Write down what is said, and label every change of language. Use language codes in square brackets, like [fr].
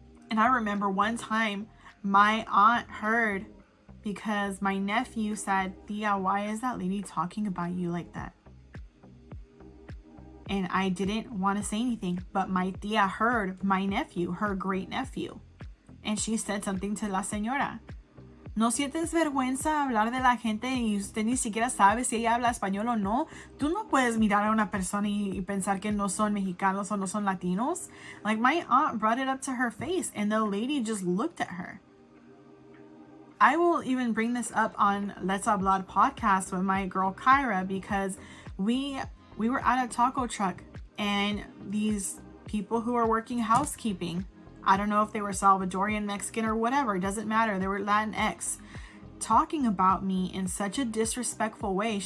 [en] And I remember one time my aunt heard because my nephew said, "Tia, why is that lady talking about you like that?" And I didn't want to say anything, but my tia heard my nephew, her great nephew. And she said something to la señora. [es] ¿No sientes vergüenza hablar de la gente y usted ni siquiera sabe si ella habla español o no? Tú no puedes mirar a una persona y pensar que no son mexicanos o no son latinos. [en] Like, my aunt brought it up to her face and the lady just looked at her. I will even bring this up on Let's Hablar podcast with my girl Kyra, because we were at a taco truck and these people who are working housekeeping, I don't know if they were Salvadorian, Mexican, or whatever, it doesn't matter, they were Latinx, talking about me in such a disrespectful way.